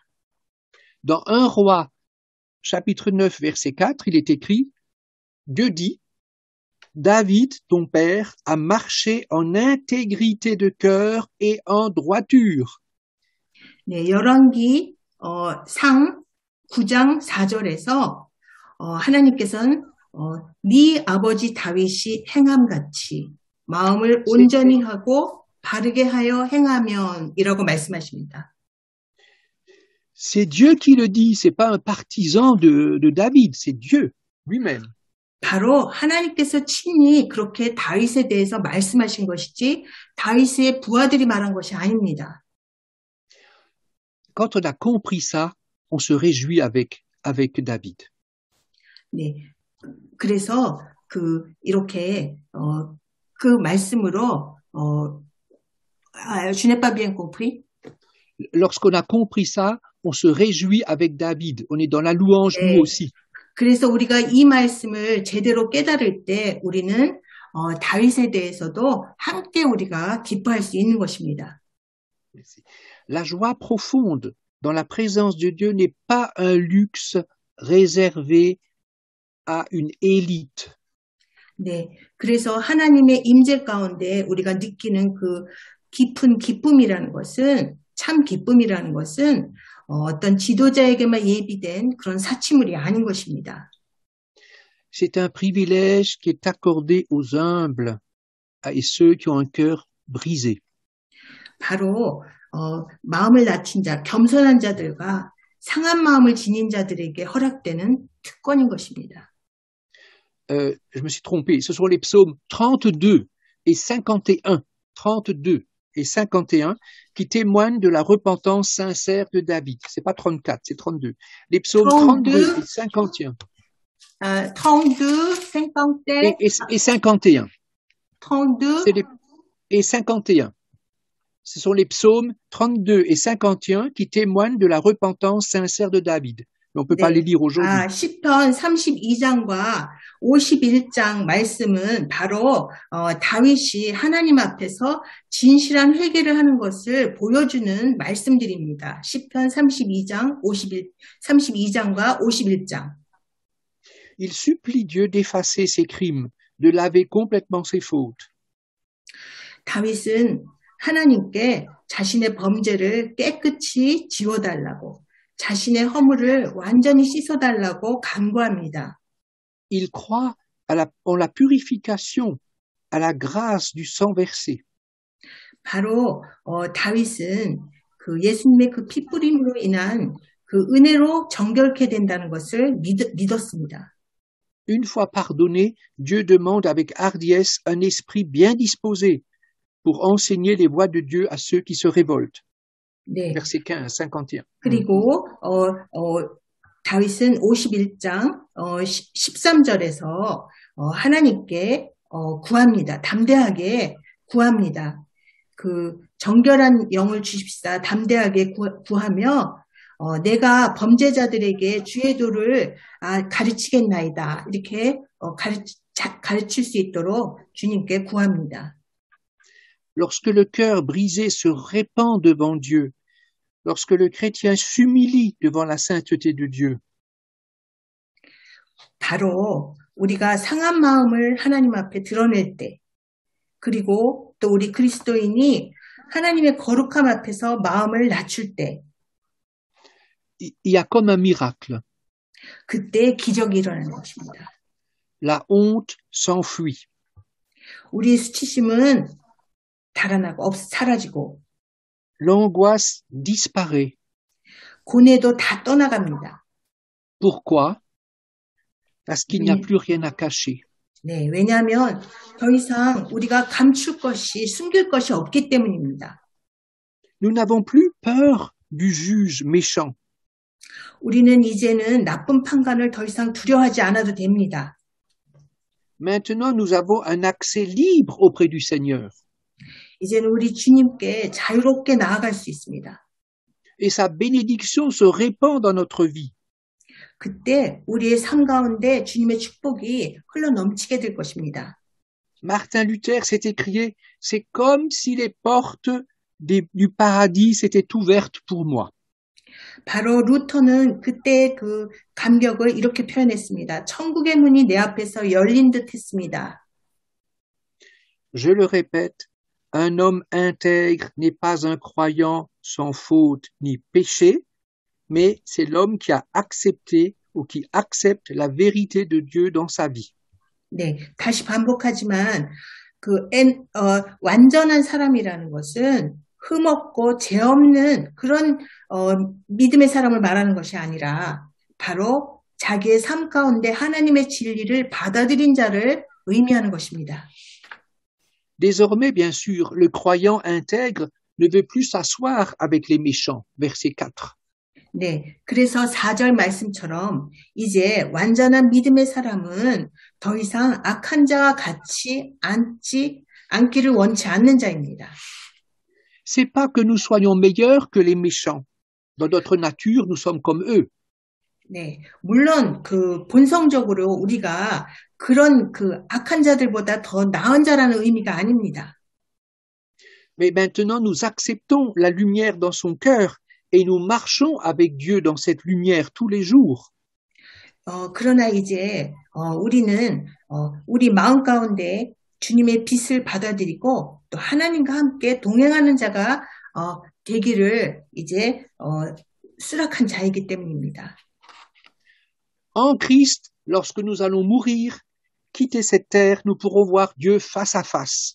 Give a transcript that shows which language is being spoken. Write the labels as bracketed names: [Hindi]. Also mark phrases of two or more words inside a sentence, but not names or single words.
[French] Dans 1 Roi, chapitre 9, verset 4, il est écrit, Dieu dit, David, ton père, a marché en intégrité de cœur et en droiture. [Korean] 네, 열왕기 상 9장 4절에서 하나님께서는 네 아버지 다윗이 행함같이 마음을 온전히 하고 바르게 하여 행하면이라고 말씀하십니다. [French] C'est Dieu qui le dit, c'est pas un partisan de David, c'est Dieu lui-même. [Korean] 바로 하나님께서 친히 그렇게 다윗에 대해서 말씀하신 것이지 다윗의 부하들이 말한 것이 아닙니다. [French] Quand on a compris ça, on se réjouit avec David. [Korean] 네, 그래서 이렇게 그 말씀으로 [French] je n'ai pas bien compris. Lorsqu'on a compris ça, on se réjouit avec David. On est dans la louange [Korean] 네, [French] nous aussi. [Korean] 그래서 우리가 이 말씀을 제대로 깨달을 때 우리는 다윗에 대해서도 함께 우리가 기뻐할 수 있는 것입니다. [French] La joie profonde dans la présence de Dieu n'est pas un luxe réservé à une élite. [Korean] 네, 그래서 하나님의 임재 가운데 우리가 느끼는 그 깊은 기쁨이라는 것은 참 기쁨이라는 것은 어떤 지도자에게만 예비된 그런 사치물이 아닌 것입니다. [French] C'est un privilège qui est accordé aux humbles et ceux qui ont un cœur brisé. [Korean] 바로 마음을 낮춘 자, 겸손한 자들과 상한 마음을 지닌 자들에게 허락되는 특권인 것입니다. [French] Je me suis trompé, ce sont les psaumes 32 et 51, 32 et 51 qui témoignent de la repentance sincère de David. C'est pas 34, c'est 32. Les psaumes 32 et 51. 32, 50 et 51. 32 et 51. Ce sont les psaumes 32 et 51 qui témoignent de la repentance sincère de David. Mais on ne peut pas les lire aujourd'hui. [Korean] 시편 32장과 51장 말씀은 바로 다윗이 하나님 앞에서 진실한 회개를 하는 것을 보여주는 말씀들입니다. 시편 32장과 51장. [French] Il supplie Dieu d'effacer ses crimes, de laver complètement ses fautes. [Korean] 다윗은 하나님께 자신의 범죄를 깨끗이 지워달라고 자신의 허물을 완전히 씻어달라고 간구합니다. [French] Il croit en la purification, à la grâce du sang versé. [Korean] 바로 다윗은 그 예수님의 그 피뿌림으로 인한 그 은혜로 정결케 된다는 것을 믿었습니다. [French] Une fois pardonné, Dieu demande avec hardiesse un esprit bien disposé pour enseigner les voies de Dieu à ceux qui se révoltent. [Korean] 네. [French] Verset 15, 51. [Korean] 그리고 다윗은 51장 13절에서 하나님께 구합니다. 담대하게 구합니다. 그 정결한 영을 주십사 담대하게 구하며 내가 범죄자들에게 주의 도를 가르치겠나이다. 이렇게 가르칠 수 있도록 주님께 구합니다. [French] Lorsque le cœur brisé se répand devant Dieu, lorsque le chrétien s'humilie devant la sainteté de Dieu, [Korean] 바로 우리가 상한 마음을 하나님 앞에 드러낼 때, 그리고 또 우리 그리스도인이 하나님의 거룩함 앞에서 마음을 낮출 때, [French] il y a comme un miracle. [Korean] 그때 기적이 일어나는 것입니다. [French] La honte s'enfuit. [Korean] 우리의 수치심은 달아나고 사라지고 [French] L'angoisse disparaît. [Korean] 고뇌도 다 떠나갑니다. [French] Pourquoi? Parce qu'il n'y a [Korean] 왜- [French] plus rien à cacher. [Korean] 네, 왜냐하면 더 이상 우리가 감출 것이, 숨길 것이 없기 때문입니다. [French] Nous n'avons plus peur du juge méchant. [Korean] 우리는 이제는 나쁜 판단을 더 이상 두려워하지 않아도 됩니다. [French] Maintenant, nous avons un accès libre auprès du Seigneur. [Korean] 이제는 우리 주님께 자유롭게 나아갈 수 있습니다. [French] Et sa bénédiction se répand dans notre vie. [Korean] 그때 우리의 삶 가운데 주님의 축복이 흘러 넘치게 될 것입니다. [French] Martin Luther s'est écrié, c'est comme si les portes du paradis s'étaient ouvertes pour moi. [Korean] 바로 루터는 그때 그 감격을 이렇게 표현했습니다. 천국의 문이 내 앞에서 열린 듯 했습니다. [French] Je le répète, un homme intègre n'est pas un croyant sans faute ni péché, mais c'est l'homme qui a accepté ou qui accepte la vérité de Dieu dans sa vie. [Korean] 네, 다시 반복하지만 완전한 사람이라는 것은 흠없고 죄 없는 그런 믿음의 사람을 말하는 것이 아니라 바로 자기의 삶 가운데 하나님의 진리를 받아들인 자를 의미하는 것입니다. [French] Désormais, bien sûr, le croyant intègre ne veut plus s'asseoir avec les méchants. Verset 4. [Korean] 네, 그래서 4절 말씀처럼 이제 완전한 믿음의 사람은 더 이상 악한 자와 같이 앉기를 원치 않는 자입니다. [French] C'est pas que nous soyons meilleurs que les méchants. Dans notre nature, nous sommes comme eux. [Korean] 네, 물론 그 본성적으로 우리가 그런 그 악한 자들보다 더 나은 자라는 의미가 아닙니다. [French] Mais maintenant, nous acceptons la lumière dans son cœur et nous marchons avec Dieu dans cette lumière tous les jours. [Korean] 그러나 이제 우리는 우리 마음 가운데 주님의 빛을 받아들이고 또 하나님과 함께 동행하는 자가 되기를 이제 수락한 자이기 때문입니다. [French] En Christ, lorsque nous allons mourir, quitter cette terre, nous pourrons voir Dieu face à face.